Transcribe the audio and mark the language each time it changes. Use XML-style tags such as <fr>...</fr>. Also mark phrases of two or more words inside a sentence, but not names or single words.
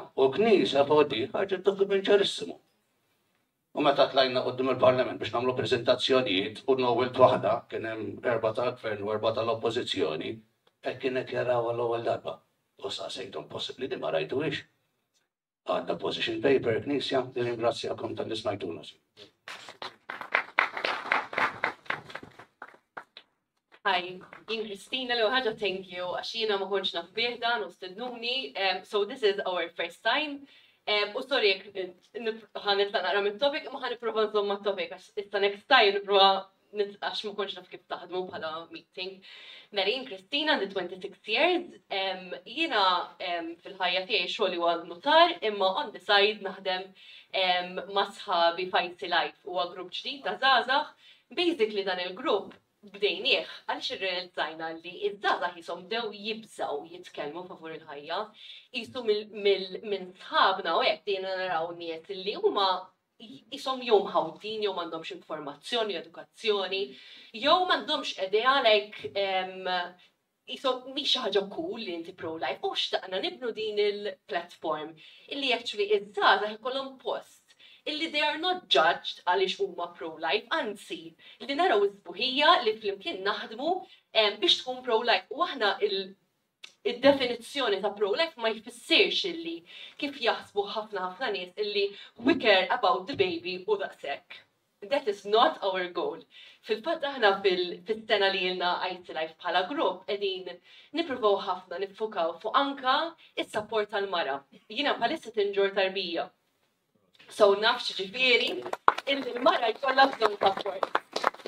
<mt>U l-Knisja fuq di ħaġa dokument ċarissimu. U meta tlajna qudiem il-Parlament biex nagħmlu preżentazzjonijiet u n-ewwel waħda kien hemm 4 tal-Gvern u 4 tal-Oppożizzjoni, hekk kienet jaraw l-ewwel darba. U sa sejthom possibbli li ma rajtuhiex. Għandna</mt> <en>position paper</en> <mt>Knisja, ringrazzjakom tal-li smajtuna. Hi, jien Kristina li ħaġa</mt> <en>thank you</en> <mt>għax jiena ma kontx naf bih dan u stednuni.</mt> <en>So this is our first time.</en> <mt>U sorry, ħanitlaq naqra mit-topic, ma ħaniprofa nżomm mat-topic għax issa</mt> <en>next time</en> <mt>nipprova għax ma kontx naf kif taħdmu bħala meeting. Mela jien Kristina għandi 26 years, jiena fil-ħajja tiegħi xogħli huwa notar, imma</mt> <en>on the side</en> <mt>naħdem ma' sħabi Fajsi Life huwa grupp ġdid ta' żgħażagħ. Basically dan il-grupp bdejnieh għaliex irrealizzajna li iż-żgħażagħ jisom bdew jibżgħu jitkellmu favur il-ħajja. Qisu minn sħabna u hekk dejna naraw nies li huma jisom jew mħawdin jew m'għandhomx informazzjoni, edukazzjoni, jew m'għandhomx idea like jisom mhix xi ħaġa cool li inti pro-life u xtaqna nibnu din il-platform illi actually iż-żgħażagħ ikollhom post illi</mt> <en>they are not judged</en> <mt>għaliex huma pro-life, anzi, li naraw iż-sbuħija li flimkien naħdmu biex tkun pro-life. U aħna il-definizzjoni ta' pro-life ma jfissirx illi kif jaħsbu ħafna nies illi</mt> <en>we care about the baby</en> <mt>u daqshekk.</mt> <en>That is not our goal.</en> <mt>Fil-fatt aħna fil-sena li jilna IT Life bħala grupp qegħdin nippruvaw ħafna niffukaw fuq anka is-support tal-mara. Jiena bħalissa tinġur tarbija. So nafx ġifieri il-mara jkollha bżonn support.</mt>